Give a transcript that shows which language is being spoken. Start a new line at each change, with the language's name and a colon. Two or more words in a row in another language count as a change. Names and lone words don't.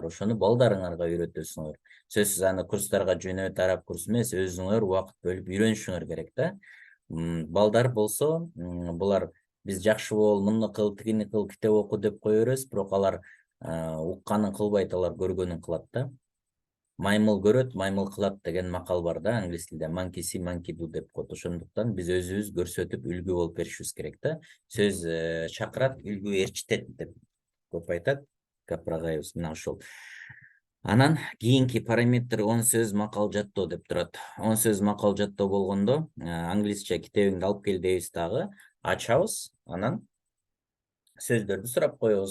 Kyrgyz: Ошону балдарыңарга үйрөтөсүңөр. Сөзсүз аны курстарга жөнөп араб курсу эмес, өзүңөр убакыт бөлүп үйрөнүшүңөр керек да. Балдар болсо, булар биз жакшы бол, муну кыл, тигини кыл, китеп оку деп кое беребиз, бирок алар укканын кылбайт, алар көргөнүн кылат да. Маймыл көрөт, маймыл кылат деген макал бар да, англис тилде.
English: Monkey see, monkey do
Kyrgyz: деп коет. Ошондуктан биз өзүбүз көрсөтүп үлгү болуп беришибиз керек да. Сөз чакырат, үлгү ээрчитет деп көп айтат Гапыр агайыбыз. Мына ошол. Анан кийинки параметр 10 сөз макал жаттоо деп турат. 10 сөз макал жаттоо болгондо англисче китебиңди алып кел дейбиз дагы, ачабыз, анан сөздөрдү сурап коебуз.